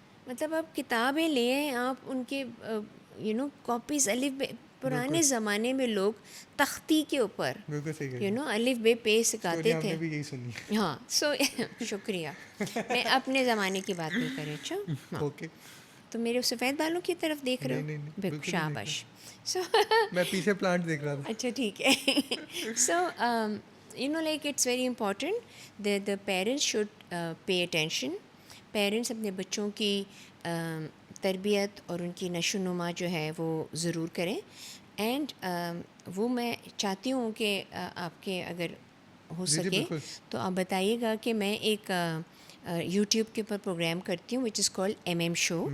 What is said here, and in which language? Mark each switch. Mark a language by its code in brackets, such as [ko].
[ur] مطلب آپ کتابیں لیں, آپ ان کے کاپیز, الف پرانے زمانے میں لوگ تختی کے اوپر الف بے پے سکھاتے تھے. ہاں, سو شکریہ, میں اپنے زمانے کی بات نہیں کر رہی. اچھا, ہاں, تو میرے سفید بالوں کی طرف دیکھ رہے ہو, بالکل شاباش. سو میں پیچھے پلانٹ دیکھ رہا تھا. اچھا ٹھیک ہے. [en] So like it's very important that the parents should pay attention. [ur] Parents اپنے بچوں کی تربیت اور ان کی نشو و نما جو ہے وہ ضرور کریں. اینڈ وہ میں چاہتی ہوں کہ آپ کے اگر ہو سکے تو آپ بتائیے گا کہ میں ایک یوٹیوب کے اوپر پروگرام کرتی ہوں [en] Which is called MM show.